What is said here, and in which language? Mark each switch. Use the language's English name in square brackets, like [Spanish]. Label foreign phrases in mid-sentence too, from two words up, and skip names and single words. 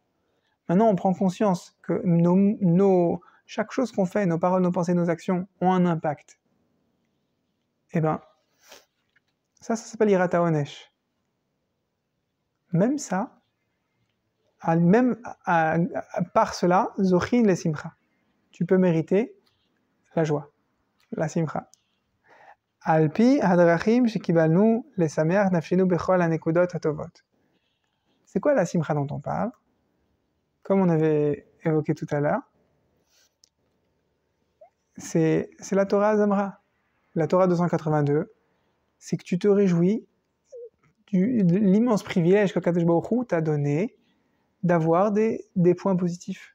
[French] Maintenant on prend conscience que chaque chose qu'on fait, nos paroles, nos pensées, nos actions ont un impact. Eh ben, ça s'appelle [Hebrew] יראת עונש. [French] Même ça, par cela, [Hebrew] זוכין לשמחה. [French] Tu peux mériter la joie, la Simcha. [Hebrew] על פי הדרכים שקיבלנו לשמח נפשנו בכל הנקודות הטובות. [French] C'est quoi la Simcha dont on parle? Comme on avait évoqué tout à l'heure, c'est la Torah Zamra. La Torah 282, c'est que tu te réjouis de l'immense privilège que [Hebrew] קדוש ברוך הוא [French] t'a donné d'avoir des points positifs.